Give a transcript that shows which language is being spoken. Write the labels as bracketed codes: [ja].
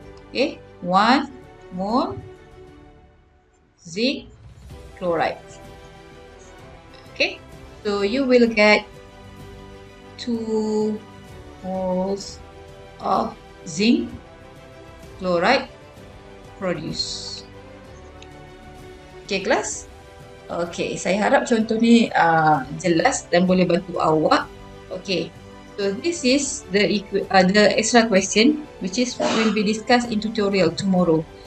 [en] Okay, 1 mole zinc chloride. Okay, so you will get 2 moles of zinc chloride produced. [ms] Okay, kelas? Okay, saya harap contoh ni jelas dan boleh bantu awak. [en] Okay, so this is the extra question which is will be discussed in tutorial tomorrow.